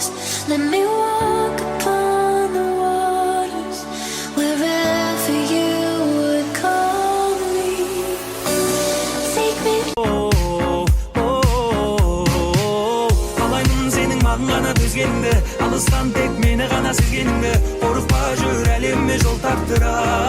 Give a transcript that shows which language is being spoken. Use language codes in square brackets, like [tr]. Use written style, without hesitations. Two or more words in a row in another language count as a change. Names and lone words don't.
[en] Let me walk upon the waters wherever you would call me. Take me. [kk] Қалаймын сенің маған ғана төзгеніңді алыстан тек мені ғана сезгеніңді қорықпа жүр әлемме жол тартыра